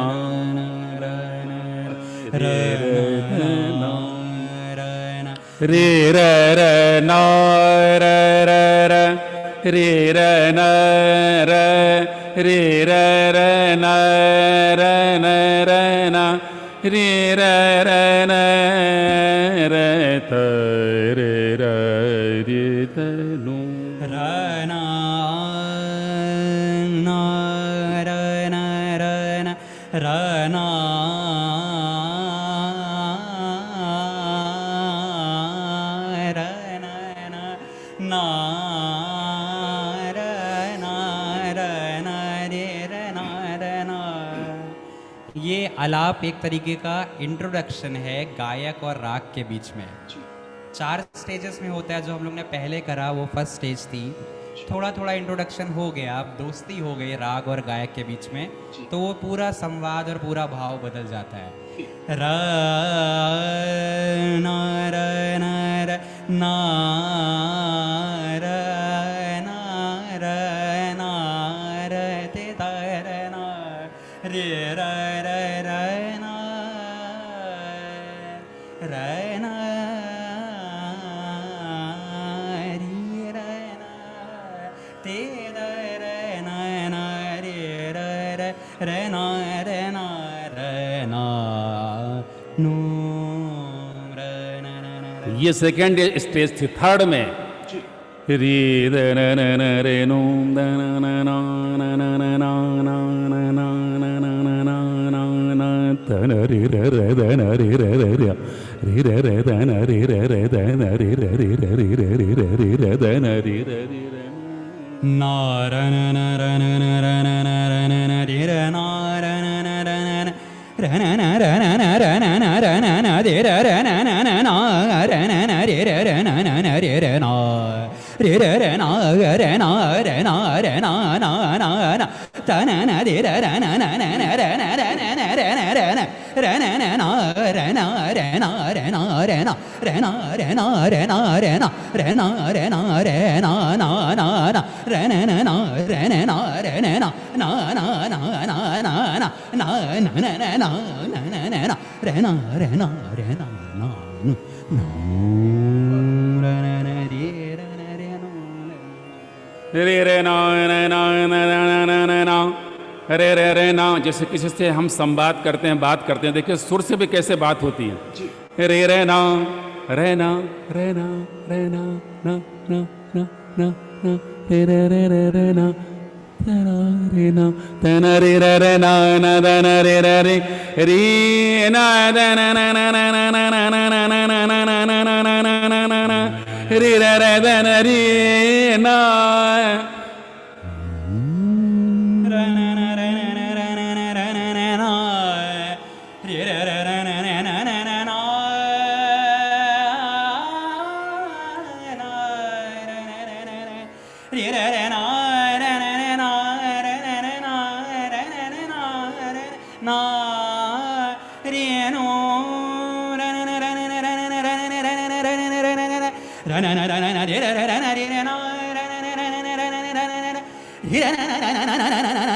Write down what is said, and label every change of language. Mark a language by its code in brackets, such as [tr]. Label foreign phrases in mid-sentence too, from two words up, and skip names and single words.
[hi] रे रे ना रे रे रे ना रे रे रे रे रे न रे रे रे रे न रे न रे न रे रे रे न रे त रे रे रे त नु रना ना रना रना रना ना ये आलाप एक तरीके का इंट्रोडक्शन है गायक और राग के बीच में। 4 स्टेजेस में होता है। जो हम लोग ने पहले करा वो [en] first stage [hi] थी। थोड़ा थोड़ा इंट्रोडक्शन हो गया, अब दोस्ती हो गई राग और गायक के बीच में, तो वो पूरा संवाद और पूरा भाव बदल जाता है। र ना र ना र ना र ना र ना र ते त र ना रे र र र ना र ना री र ना ते द र ना ना रे र र र ना र ना र ना नू र ना ना ना र। ये [en] second stage [hi] थी। थर्ड में री द न न न रे नु द न न न न न न न न न न न न न न न त न रि र र द न रि र र र रि र र द न रि र र द न रि र रि र रि र रि र रि र द न रि र रि र ना र न न र न न र न न र न न रि र ना र न न र न न र न न र न न र न न र न न रि र र न न न ना र न न रि र र न न न रि र ना रि र र ना र ना र ना र ना ना ना ना त न न रि र र न न न न र न र न न र न र न र न न ना र ना र ना र ना र ना र ना र ना र ना र ना र ना र ना र ना ना ना ना र न न ना र न ना र न ना ना ना ना ना ना ना ना न न न ना न न न ना र ना र ना र ना ना ना र न न रि र न रि ना रे रे ना न न न न न न रे रे रे ना। जैसे किसी से हम संवाद करते हैं, बात करते हैं, देखिए सुर से भी कैसे बात होती है। रे रे ना रे ना रे ना रे ना ना ना ना ना ना रे रे रे रे रे ना रे ना तन रे रे रे ना ना दन रे रे रे री ना दन ना ना ना ना ना ना ना ना ना ना ना ना ना ना ना ना ना ना रे रे रे दन रे ना र न न र न न र न न र न न ना रि र र र न न न न न ना ना र न न न न रि र र ना र न न ना र न न ना र न न ना र ना रि नो र न न र न न र न न र न न र न न र न न र न न र न न र न न रि र र र न रि र ना र न न र न न र न न र न न रि र न न न न न न